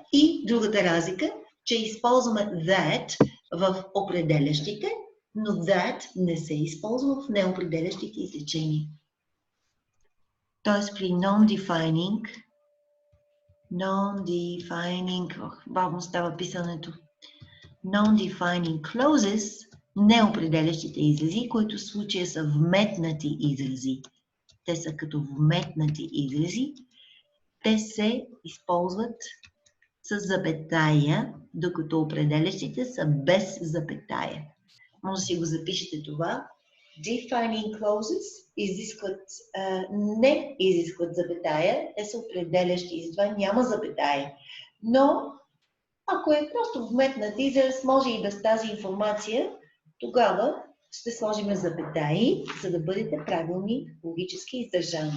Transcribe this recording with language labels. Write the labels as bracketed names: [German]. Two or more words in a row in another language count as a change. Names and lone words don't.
[Bulgarian] И другата разлика, че използваме that в определящите, но that не се използва в неопределящите изречения. Тоест при бавно става писането. [English] Non-defining clauses, [Bulgarian] неопределящите изрази, които в случая са вметнати изрази. Те са като вметнати изрази. Те се използват с запетая, докато определящите са без запетая. Може да си го запишете това. [English] Defining clauses [Bulgarian] не изискват запетая, те са определящи и затова няма запетая. Но ако е просто вметнат израз, може и без тази информация, тогава ще сложим запетаи, за да бъдете правилни, логически издържани.